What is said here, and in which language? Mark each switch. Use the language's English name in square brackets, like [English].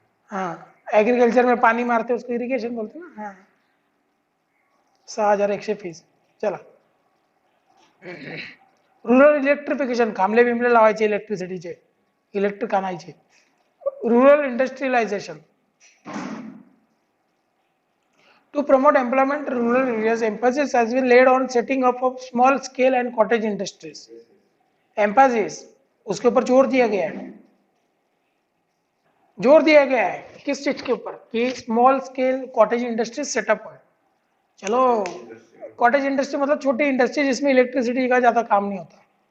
[Hindi] हाँ एग्रीकल्चर में पानी मारते उसको इरिगेशन बोलते ना. हाँ 6100 फीस. [Marathi] चला रुरल इलेक्ट्रिफिकेशन, खांबले बिमले लावायचे इलेक्ट्रिसिटीचे, इलेक्ट्रिक आणायचे. [English] Rural industrialisation, to promote employment in rural areas, emphasis has been laid on setting up of small scale and cottage industries. [Hindi] Emphasis उसके ऊपर जोर दिया गया है, जोर दिया गया है किस चीज के ऊपर, कि small scale cottage industry setup है. चलो कॉटेज इंडस्ट्री मतलब छोटी इंडस्ट्री जिसमें इलेक्ट्रिसिटी का ज्यादा काम नहीं होता.